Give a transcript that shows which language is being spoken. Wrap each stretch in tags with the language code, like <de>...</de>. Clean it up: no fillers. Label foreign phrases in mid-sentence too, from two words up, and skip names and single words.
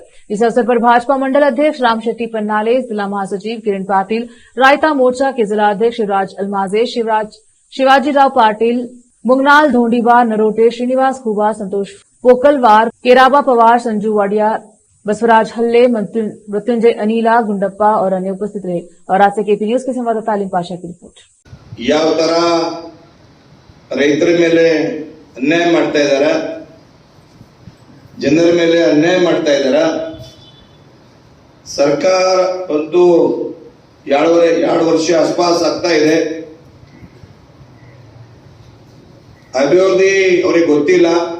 <hi>इस अवसर पर भाजपा मंडल अध्यक्ष राम शेट्टी पन्नाले, जिला महासचिव किरण पाटिल, रायता मोर्चा के जिला अध्यक्ष शिवराज अलमाजे, शिवाजी राव पाटिल, मुंगनाल धोंडीवार, नरोटे, श्रीनिवास खुबा, संतोष पोकलवार, केराबा पवार, संजू वाडिया, बसवराज हल्ले, मृत्युंजय अनिला, गुंडप्पा और अन्य उपस्थित रहे। और आज से केपी न्यूज के संवाददाता अलीम पाशा की रिपोर्ट।</hi> <kn>ಯಾವ ತರ ರೈತರ ಮೇಲೆ ಅನ್ಯಾಯ ಮಾಡ್ತಾ ಇದ್ದಾರೆ, ಜನರ ಮೇಲೆ ಅನ್ಯಾಯ ಮಾಡ್ತಾ ಇದ್ದಾರೆ। ಸರ್ಕಾರ ಒಂದು 2 ವರ್ಷ ಆಸ್ಪಾಸ್ ಆಗ್ತಾ ಇದೆ, ಅಭಿವೃದ್ಧಿ ಅವರಿಗೆ ಗೊತ್ತಿಲ್ಲ,</kn>